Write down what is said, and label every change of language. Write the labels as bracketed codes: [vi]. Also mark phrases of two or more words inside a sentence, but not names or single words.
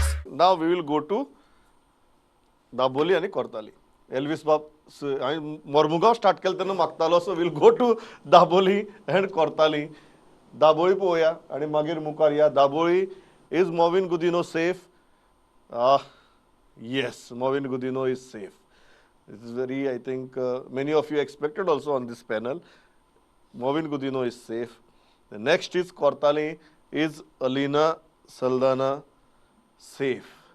[en] Now we will go to दाबोली आणि कोर्ताली. [kok] Elvis Bab, Mormugao start केलं तेन्ना मागतालो, [en] so we'll go to दाबोली and कोर्ताली. [kok] दाबोळी पळोवया आणि मागीर मुखार या. [en] दाबोळी is Movin Gudino safe? Yes, Movin Gudino is safe. This is very, I think, many of you expected also on this panel. Movin Gudino is safe. The next is Kourtali. Is Alina Saldana safe?